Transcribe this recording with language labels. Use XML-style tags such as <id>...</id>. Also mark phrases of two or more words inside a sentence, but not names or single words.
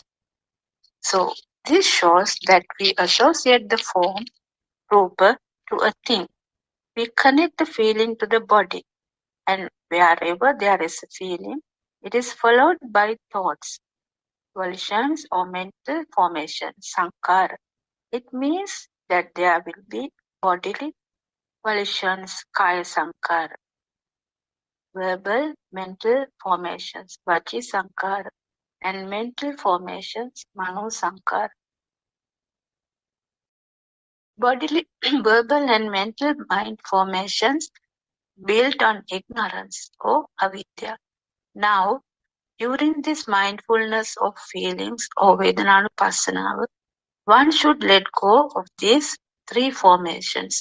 <en>So this shows that we associate the form, rupa, to a thing. We connect the feeling to the body, and wherever there is a feeling, it is followed by thoughts, volitions, or mental formation, sankara. It means that there will be bodily volitions,</en> <pi>kaya sankara,</pi> <en>verbal, mental formations,</en> <pi>vachi sankara,</pi> <en>and mental formations,</en> <pi>mano sankara.</pi> <en>Bodily, verbal, and mental mind formations built on ignorance or avidya. Now, during this mindfulness of feelings or Vedananupassana, one should let go of these three formations.</en>